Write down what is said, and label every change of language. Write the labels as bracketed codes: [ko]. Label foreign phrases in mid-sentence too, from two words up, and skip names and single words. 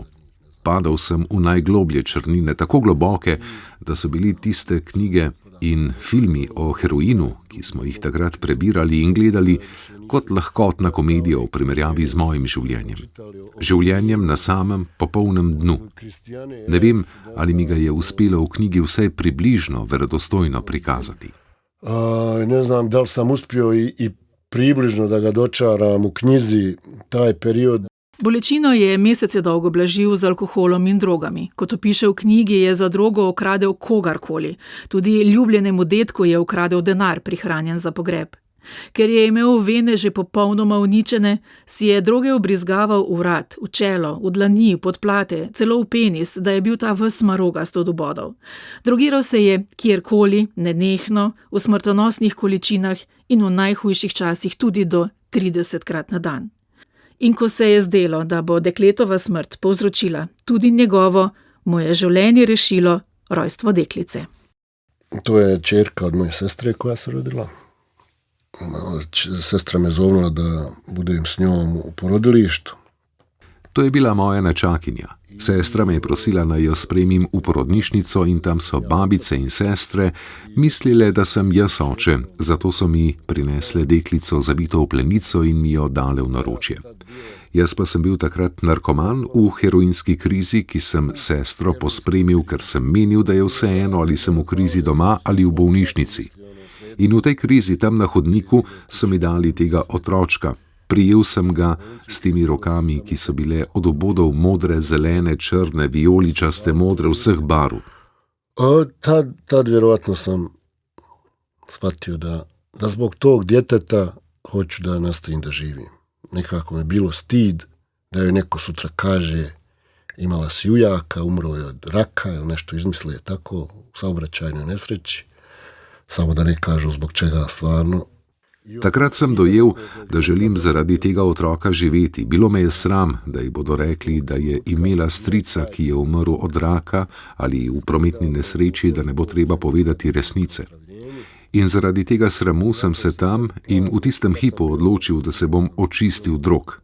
[sl] Padal sem v najgloblje črnine, tako globoke, da so bili tiste knjige in filmi o heroinu, ki smo jih takrat prebirali in gledali, kot lahkotna komedija v primerjavi z mojim življenjem. Življenjem na samem popolnem dnu. Ne vem, ali mi ga je uspelo v knjigi vsaj približno verodostojno prikazati. [bs] Ne znam, da li sam uspio i približno da ga dočaram u knjizi taj period. [sl] Bolečino je mesece dolgo blažil z alkoholom in drogami. Kot opiše v knjigi, je za drogo ukradel kogarkoli. Tudi ljubljenemu detku je ukradel denar, prihranjen za pogreb. Ker je imel vene že popolnoma uničene, si je droge ubrizgaval v vrat, v čelo, v dlani, v podplate, celo v penis, da je bil ta ves marogast od ubodov. Drogiral se je kjerkoli, nenehno, v smrtonosnih količinah in v najhujših časih tudi do 30krat na dan. In ko se je zdelo, da bo dekletova smrt povzročila tudi njegovo, mu je življenje rešilo rojstvo deklice. [bs] To je čerka od moje sestre koja se rodila. Sestra me zovnila da budem s njom u porodilištu. [sl] To je bila moja nečakinja. Sestra me je prosila, naj jo spremim v porodnišnico in tam so babice in sestre mislile, da sem jaz oče, zato so mi prinesle deklico zabito v plenico in mi jo dale v naročje. Jaz pa sem bil takrat narkoman v heroinski krizi, ki sem sestro pospremil, ker sem menil, da je vseeno, ali sem v krizi doma ali v bolnišnici. In v tej krizi tam na hodniku so mi dali tega otročka. Prijel sem ga s temi rokami, ki so bile od obodov modre, zelene, črne, vijoličaste, modre, vseh barv. [bs] Tad vjerovatno sam shvatio da zbog tog djeteta hoću da nastavim da živim. Nekako me bilo stid da joj neko sutra kaže imala si ujaka, umro je od raka ili nešto izmisle tako u saobraćajnoj nesreći. Samo da ne kažu zbog čega stvarno. [sl] Takrat sem dojel, da želim zaradi tega otroka živeti. Bilo me je sram, da ji bodo rekli, da je imela strica, ki je umrl od raka ali v prometni nesreči, da ne bo treba povedati resnice. In zaradi tega sramu sem se tam in v tistem hipu odločil, da se bom očistil drog.